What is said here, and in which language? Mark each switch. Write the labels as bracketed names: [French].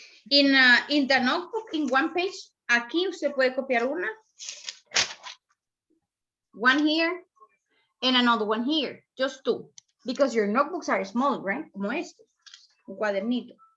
[English] In the notebook, in one page, [Spanish] aquí usted puede copiar una. [English] One here and another one here, just 2, because your notebooks are small, right? [Spanish] Como este, un cuadernito.